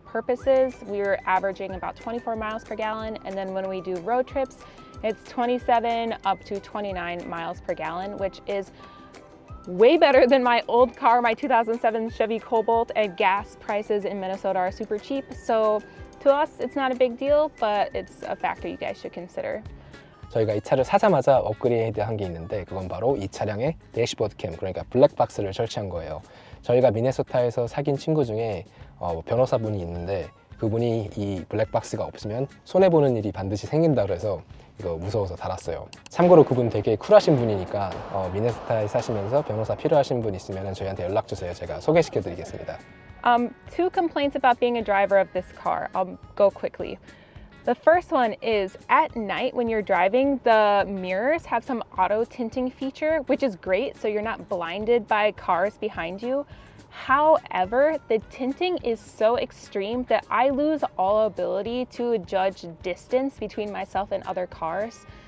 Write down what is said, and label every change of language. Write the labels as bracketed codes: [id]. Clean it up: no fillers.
[en] purposes, we were averaging about 24 miles per gallon. And then when we do road trips, it's 27 up to 29 miles per gallon, which is way better than my old car, my 2007 Chevy Cobalt, and gas prices in Minnesota are super cheap. So to us, it's not a big deal, but it's a factor you guys should consider. [ko] 저희가 이 차를 사자마자 업그레이드 한 게 있는데 그건 바로 이 차량에 대시보드 캠, 그러니까 블랙박스를 설치한 거예요. 저희가 미네소타에서 사귄 친구 중에 변호사분이 있는데 그분이 이 블랙박스가 없으면 손해보는 일이 반드시 생긴다 그래서 이거 무서워서 달았어요. 참고로 그분 되게 쿨하신 분이니까 미네소타에 사시면서 변호사 필요하신 분 있으면 저희한테 연락 주세요. 제가 소개시켜 드리겠습니다. [en] Two complaints about being a driver of this car. I'll go quickly. The first one is at night when you're driving, the mirrors have some auto tinting feature, which is great, so you're not blinded by cars behind you. However, the tinting is so extreme that I lose all ability to judge distance between myself and other cars.